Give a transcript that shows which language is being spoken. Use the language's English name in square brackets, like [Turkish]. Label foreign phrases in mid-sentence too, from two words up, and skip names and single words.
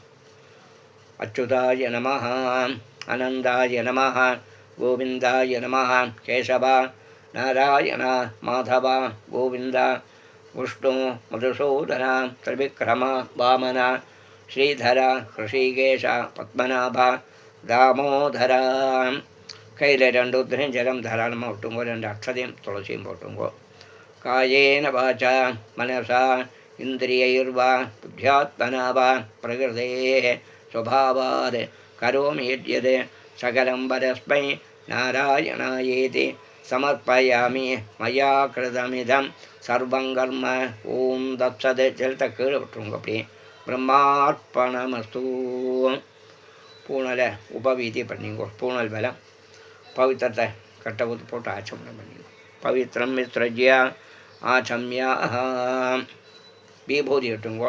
[Sanskrit] अच्युताय नमः अनन्ताय नमः गोविन्दाय नमः केशव नारायण माधव गोविन्द विष्णु मधुसूदन त्रिविक्रम वामन श्रीधर हृषीकेश पद्मनाभ दामोदर. [Tamil] கையில் 2 உத்திரையும் ஜலம் தாராளமாக விட்டுங்கோ. 2 அக்ஷதையும் துளசியும் போட்டுங்கோ. [Sanskrit] कायेन वाचा मनसा इन्द्रियैर्वा बुद्ध्यात्मना वा प्रकृते स्वभावात् करोमि यद्यत् सकलं परस्मै नारायणायेति समर्पयामि मया कृतमिदं सर्वं कर्म. ॐ तत्सत्. [Tamil] ஜலத்தை கீழே விட்டுருங்க. அப்படி பிரம்மார்ப்பணமஸ்து. பூனலை உபவீதி பண்ணிங்கோ. பூனல் பலம் பவித்திரத்தை கட்டை ஊற்றி போட்டு ஆச்சமனம் பண்ணிங்கோ. [Sanskrit] पवित्रं विसृज्य आचम्य. [Tamil] விபூதி விட்டுங்கோ.